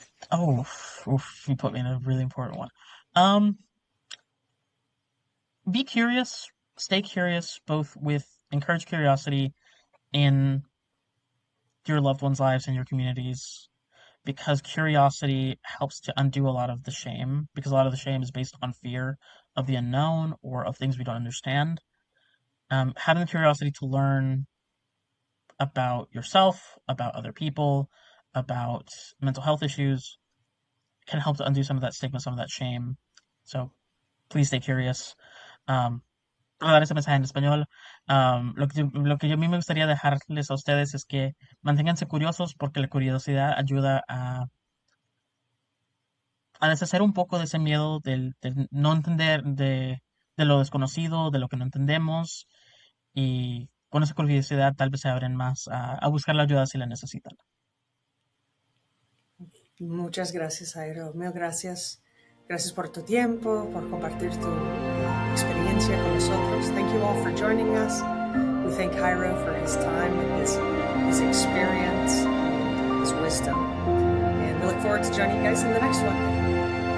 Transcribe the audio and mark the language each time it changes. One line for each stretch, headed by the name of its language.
English: Oh, oof, you put me in a really important one. Um, be curious, stay curious, both with encourage curiosity in your loved ones' lives and your communities, because curiosity helps to undo a lot of the shame, because a lot of the shame is based on fear of the unknown or of things we don't understand. Having the curiosity to learn about yourself, about other people, about mental health issues can help to undo some of that stigma, some of that shame. So please stay curious.
Spanish: Um, Para dar ese mensaje en español, lo que yo a mí me gustaría dejarles a ustedes es que manténganse curiosos porque la curiosidad ayuda a deshacer un poco de ese miedo del no entender, de lo desconocido, de lo que no entendemos, y con esa curiosidad tal vez se abren más a buscar la ayuda si la necesitan. Muchas gracias, Jairo. Mil gracias. Gracias por tu tiempo, por compartir tu experiencia con nosotros.
English: Thank you all for joining us. We thank Jairo for his time and his experience and his wisdom. And we look forward to joining you guys in the next one.